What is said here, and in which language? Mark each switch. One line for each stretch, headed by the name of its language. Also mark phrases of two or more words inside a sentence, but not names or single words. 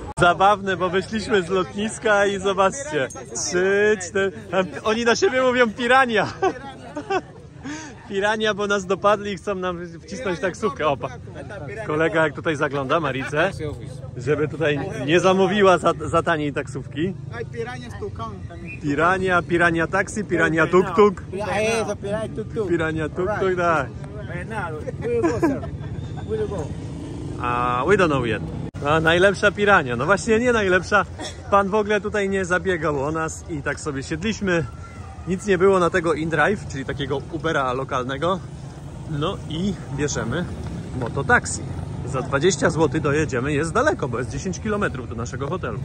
Polish: Zabawne, bo wyszliśmy z lotniska i zobaczcie, 3, 4, oni na siebie mówią pirania. Pirania, bo nas dopadli i chcą nam wcisnąć taksówkę. Opa. Kolega jak tutaj zagląda, Maricę, żeby tutaj nie zamówiła za taniej taksówki. Pirania taksi, pirania tuk-tuk. Pirania tuk-tuk, tak. A
English: we don't know yet.
Polish: A najlepsza pirania. No właśnie nie najlepsza. Pan w ogóle tutaj nie zabiegał o nas i tak sobie siedliśmy. Nic nie było na tego InDrive, czyli takiego Ubera lokalnego. No i bierzemy mototaksi. Za 20 zł dojedziemy, jest daleko, bo jest 10 km do naszego hotelu.